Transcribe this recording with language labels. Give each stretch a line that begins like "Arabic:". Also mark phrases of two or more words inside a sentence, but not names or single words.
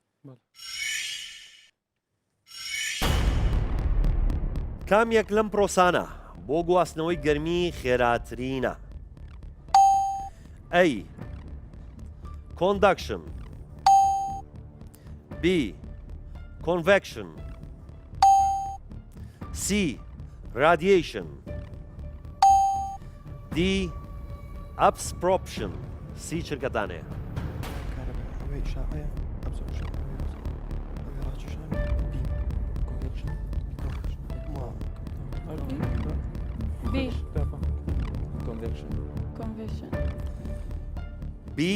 Central Kurdish: کامێک لەم پرۆسانە بۆ گواستنەوەی گەرمی خێراترینە؟
English: A conduction, B convection, C radiation، دی absorption.
Central Kurdish: سی چرکەتانەیە؟
English: بی کنڤکشن. بی